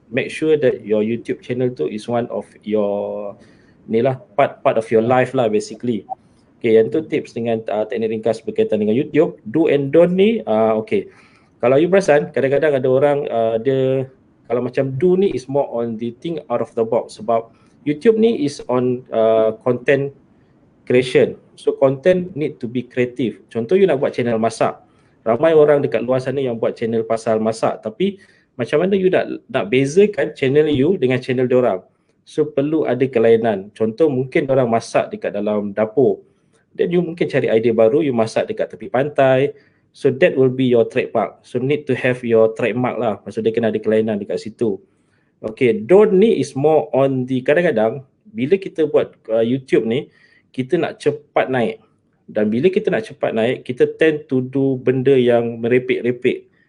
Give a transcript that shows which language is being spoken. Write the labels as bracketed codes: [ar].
[en] Make sure that your YouTube channel tu is one of your ni lah, part of your life lah basically. [ms] Okay, yang tu tips dengan teknik ringkas berkaitan dengan YouTube. [en] Do and don't ni, okay. [ms] Kalau you perasan, kadang-kadang ada orang dia kalau macam [en] do ni is more on the think out of the box, sebab YouTube ni is on content creation. So content need to be creative. [ms] Contoh you nak buat channel masak. Ramai orang dekat luar sana yang buat channel pasal masak, tapi macam mana you nak bezakan channel you dengan channel diorang? So perlu ada kelainan. Contoh mungkin orang masak dekat dalam dapur. Then you mungkin cari idea baru, you masak dekat tepi pantai. [en] So that will be your trademark. So need to have your trademark lah. [ms] Maksudnya kena ada kelainan dekat situ. Okay, don't ni [en] is more on the [ms] kadang-kadang bila kita buat YouTube ni, kita nak cepat naik. Dan bila kita nak cepat naik, kita [en] tend to do [ms] benda yang merepek-repek.